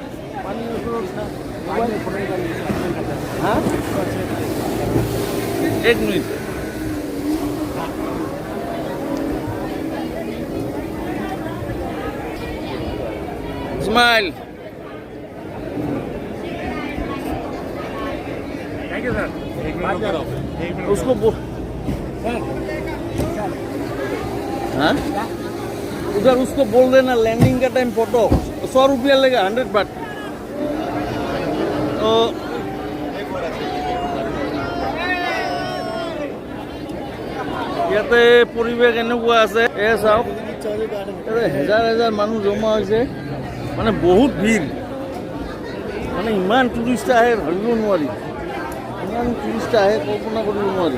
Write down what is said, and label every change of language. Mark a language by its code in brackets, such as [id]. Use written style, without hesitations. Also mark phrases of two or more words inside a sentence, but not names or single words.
[as] হা 1 মিনিট। [hi] स्माइल। [en] Thank you sir. [hi] उसको हाँ उधर उसको बोल देना लैंडिंग का [en] time photo [hi] 100 रुपया लेगा, 100 बात। [as] तो ইয়াতে পৰিৱেশ এনেকুৱা আছে, এয়া চাওক, ইয়াতে হেজাৰ হেজাৰ মানুহ জমা হৈছে, মানে বহুত ভিৰ, মানে ইমান টুৰিষ্ট আহে ভাবিব নোৱাৰি, ইমান টুৰিষ্ট আহে কল্পনা কৰিব নোৱাৰি।